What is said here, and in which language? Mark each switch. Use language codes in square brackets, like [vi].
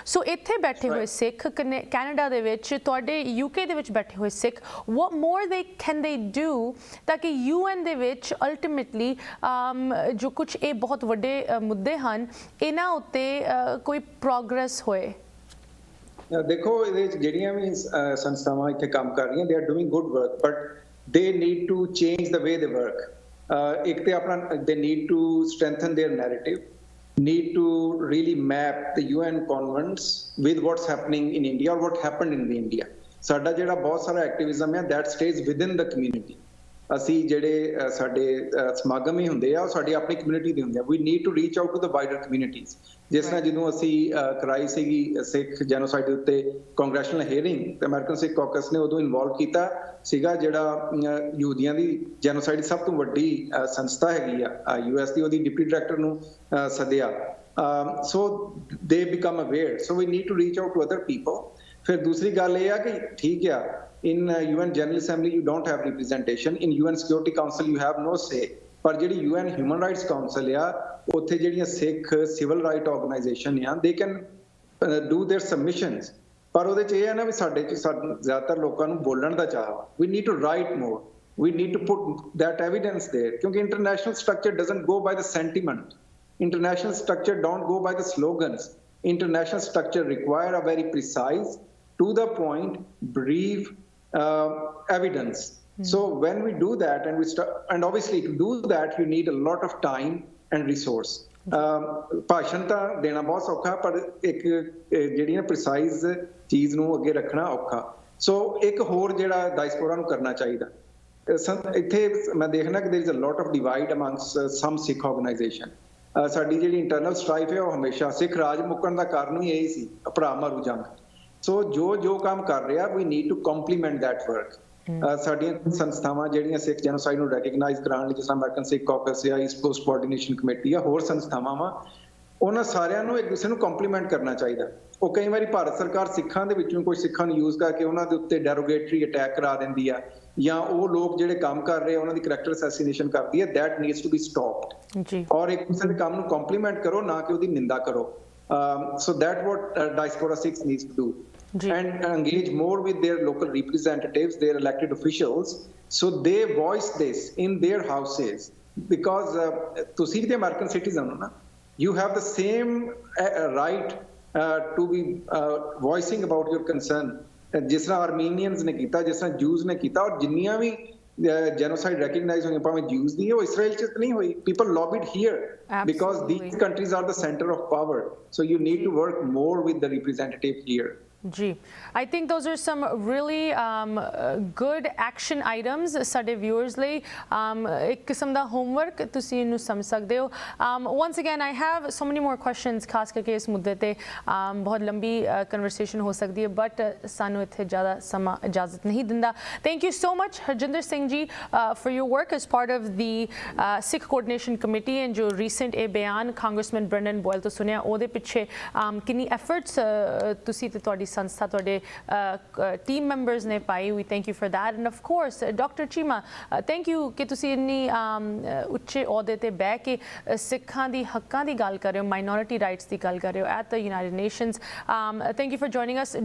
[pa] ਸੋ ਇੱਥੇ ਬੈਠੇ ਹੋਏ ਸਿੱਖ, ਕੈਨੇਡਾ ਦੇ ਵਿੱਚ, ਤੁਹਾਡੇ ਯੂਕੇ ਦੇ ਵਿੱਚ ਬੈਠੇ ਹੋਏ ਸਿੱਖ, [en] what more can they do [pa] ਤਾਂ ਕਿ UN ਦੇ ਵਿੱਚ ਅਲਟੀਮੇਟਲੀ ਜੋ ਕੁਝ ਇਹ ਬਹੁਤ ਵੱਡੇ ਮੁੱਦੇ ਹਨ ਇਹਨਾਂ ਉੱਤੇ ਕੋਈ ਪ੍ਰੋਗਰੈਸ ਹੋਏ? ਦੇਖੋ ਇਹਦੇ ਵਿੱਚ ਜਿਹੜੀਆਂ ਵੀ ਸੰਸਥਾਵਾਂ ਇੱਥੇ ਕੰਮ ਕਰ ਰਹੀਆਂ, [en] they are doing good work, but they need to change the way they work. [pa] ਇੱਕ ਤੇ ਆਪਣਾ [en] they need to strengthen their narrative, need to really map the UN convents with what's happening in India or what happened in India. [pa] ਸਾਡਾ ਜਿਹੜਾ ਬਹੁਤ ਸਾਰਾ activism ਹੈ [en] that stays within the community. [pa] ਅਸੀਂ ਜਿਹੜੇ ਸਾਡੇ ਸਮਾਗਮ ਹੀ ਹੁੰਦੇ ਆ ਉਹ ਸਾਡੀ ਆਪਣੀ ਕਮਿਊਨਿਟੀ ਦੇ ਹੁੰਦੇ ਆ। [en] We need to reach out to the wider communities. [pa] ਜਿਸ ਤਰ੍ਹਾਂ ਜਦੋਂ ਅਸੀਂ ਕਰਾਈ ਸੀਗੀ ਸਿੱਖ ਜੈਨੋਸਾਈਡ ਦੇ ਉੱਤੇ ਕੰਗਰੈਸ਼ਨਲ ਹੀਅਰਿੰਗ, ਤੇ ਅਮਰੀਕਨ ਸਿੱਖ ਕਾਕਸ ਨੇ ਉਦੋਂ ਇਨਵੋਲਵ ਕੀਤਾ ਸੀਗਾ, ਜਿਹੜਾ ਯਹੂਦੀਆਂ ਦੀ ਜੈਨੋਸਾਈਡ ਦੀ ਸਭ ਤੋਂ ਵੱਡੀ ਸੰਸਥਾ ਹੈਗੀ ਆ US ਦੀ, ਉਹਦੀ ਡਿਪਟੀ ਡਾਇਰੈਕਟਰ ਨੂੰ ਸੱਦਿਆ। [en] So they become aware, so we need to reach out to other people. [pa] ਫਿਰ ਦੂਸਰੀ ਗੱਲ ਇਹ ਆ ਕਿ ਠੀਕ ਆ, [en] in UN General Assembly you don't have representation, in UN Security Council you have no say, [pa] ਪਰ ਜਿਹੜੀ UN Human Rights Council ਆ ਉੱਥੇ ਜਿਹੜੀਆਂ ਸਿੱਖ ਸਿਵਲ ਰਾਈਟ ਆਰਗੇਨਾਈਜੇਸ਼ਨ ਆ [en] they can do their submissions, [pa] ਪਰ ਉਹਦੇ ਚ ਇਹ ਹੈ ਨਾ ਵੀ ਸਾਡੇ ਚ ਜ਼ਿਆਦਾਤਰ ਲੋਕਾਂ ਨੂੰ ਬੋਲਣ ਦਾ ਚਾਹ ਵਾ। [en] We need to write more, we need to put that evidence there, ਕਿਉਂਕਿ international structure doesn't go by the sentiment, international structure don't go by the slogans, international structure require a very precise, to the point, brief evidence. So when we do that and we start, and obviously to do that you need a lot of time and resource. [pa] ਭਾਸ਼ਣ ਤਾਂ ਦੇਣਾ ਬਹੁਤ ਸੌਖਾ, ਪਰ ਇੱਕ ਜਿਹੜੀ ਨਾ precise ਚੀਜ਼ ਨੂੰ ਅੱਗੇ ਰੱਖਣਾ ਔਖਾ। ਸੋ ਇੱਕ ਹੋਰ ਜਿਹੜਾ ਡਾਇਸਪੋਰਾ ਨੂੰ ਕਰਨਾ ਚਾਹੀਦਾ, ਇੱਥੇ ਮੈਂ ਦੇਖਣਾ ਕਿ [en] there is a lot of divide amongst some Sikh organization. [pa] ਸਾਡੀ ਜਿਹੜੀ ਇੰਟਰਨਲ ਸਟ੍ਰਾਈਫ ਹੈ ਉਹ ਹਮੇਸ਼ਾ ਸਿੱਖ ਰਾਜ ਮੁੱਕਣ ਦਾ ਕਾਰਨ ਵੀ ਇਹੀ ਸੀ, ਭਰਾ ਮਾਰੂ ਜੰਗ। ਸੋ ਜੋ ਕੰਮ ਕਰ ਰਿਹਾ [en] we need to complement that work. [pa] ਸਾਡੀਆਂ ਸੰਸਥਾਵਾਂ ਜਿਹੜੀਆਂ ਸਿੱਖ ਜੈਨੋਸਾਈਡ ਨੂੰ ਰੈਕਗਨਾਈਜ਼ ਕਰਾਉਣ ਲਈ, ਜਿਸ ਤਰ੍ਹਾਂ ਅਮਰੀਕਨ ਸਿੱਖ ਕਾਕਸ ਜਾਂ ਈਸਟ ਕੋਸਟ ਕੋਆਰਡੀਨੇਸ਼ਨ ਕਮੇਟੀ ਆ, ਹੋਰ ਸੰਸਥਾਵਾਂ ਵਾ, ਉਹਨਾਂ ਸਾਰਿਆਂ ਨੂੰ ਇੱਕ ਦੂਸਰੇ ਨੂੰ ਕੰਪਲੀਮੈਂਟ ਕਰਨਾ ਚਾਹੀਦਾ। ਉਹ ਕਈ ਵਾਰੀ ਭਾਰਤ ਸਰਕਾਰ ਸਿੱਖਾਂ ਦੇ ਵਿੱਚੋਂ ਕੋਈ ਸਿੱਖਾਂ ਨੂੰ ਯੂਜ਼ ਕਰਕੇ ਉਹਨਾਂ ਦੇ ਉੱਤੇ ਡੈਰੋਗੇਟਰੀ ਅਟੈਕ ਕਰਾ ਦਿੰਦੀ ਆ, ਜਾਂ ਉਹ ਲੋਕ ਜਿਹੜੇ ਕੰਮ ਕਰ ਰਹੇ ਉਹਨਾਂ ਦੀ ਕਰੈਕਟਰ ਅਸੈਸੀਨੇਸ਼ਨ ਕਰਦੀ ਹੈ। [en] that needs to be stopped [pa] ਜੀ। ਔਰ ਇੱਕ ਦੂਸਰੇ ਦੇ ਕੰਮ ਨੂੰ ਕੰਪਲੀਮੈਂਟ ਕਰੋ, ਨਾ ਕਿ ਉਹਦੀ ਨਿੰਦਾ ਕਰੋ। [en] so that what diaspora Sikhs needs to do, and engage more with their local representatives, their elected officials, so they voice this in their houses, because [pa] ਤੁਸੀਂ ਵੀ [en] American citizen [pa] ਹੋ ਨਾ, [en] you have the same right to be voicing about your concern, [pa] ਜਿਸ ਤਰ੍ਹਾਂ Armenians ਨੇ ਕੀਤਾ, ਜਿਸ ਤਰ੍ਹਾਂ Jews ਨੇ ਕੀਤਾ, ਔਰ ਜਿੰਨੀਆਂ ਵੀ [en] genocide recognized [pa] ਹੋਈਆਂ, ਭਾਵੇਂ Jews ਦੀ ਉਹ ਇਸਰਾਈਲ ਚ ਨਹੀਂ ਹੋਈ, [en] people lobbied here. Absolutely. Because these countries are the center of power, so you need to work more with the representative here. [pa] Ji, [en] I think those are some really good action items [pa] ਸਾਡੇ viewers ਲਈ, ਇੱਕ ਕਿਸਮ ਦਾ homework ਤੁਸੀਂ ਇਹਨੂੰ ਸਮਝ ਸਕਦੇ ਹੋ। [en] Once again I have so many more questions, [pa] ਖਾਸ ਕਰਕੇ ਇਸ ਮੁੱਦੇ ਤੇ ਬਹੁਤ ਲੰਬੀ conversation ਹੋ ਸਕਦੀ ਹੈ, but ਸਾਨੂੰ ਇੱਥੇ ਜ਼ਿਆਦਾ ਸਮਾਂ ਇਜਾਜ਼ਤ ਨਹੀਂ ਦਿੰਦਾ। [en] Thank you so much Harjinder Singh ji for your work as part of the Sikh Coordination Committee, and ਜੋ recent [pa] ਇਹ ਬਿਆਨ [en] Congressman Brendan Boyle [pa] ਤੋਂ ਸੁਣਿਆ, ਉਹਦੇ ਪਿੱਛੇ ਕਿੰਨੀ [en] efforts [pa] ਤੁਸੀਂ ਤੇ ਤੁਹਾਡੀ ਸੰਸਥਾ ਤੁਹਾਡੇ ਟੀਮ ਮੈਂਬਰਸ ਨੇ ਪਾਈ, [en] We thank you for that. And of course [pa] doctor Cheema, thank you ਕਿ ਤੁਸੀਂ ਇੰਨੀ ਉੱਚੇ ਅਹੁਦੇ ਤੇ ਬਹਿ ਕੇ ਸਿੱਖਾਂ ਦੀ ਹੱਕਾਂ ਦੀ ਗੱਲ ਕਰ ਰਹੇ ਹੋ, ਮਾਈਨੋਰਿਟੀ ਰਾਈਟਸ ਦੀ ਗੱਲ ਕਰ ਰਹੇ ਹੋ [en] At the United Nations. Thank you for joining us.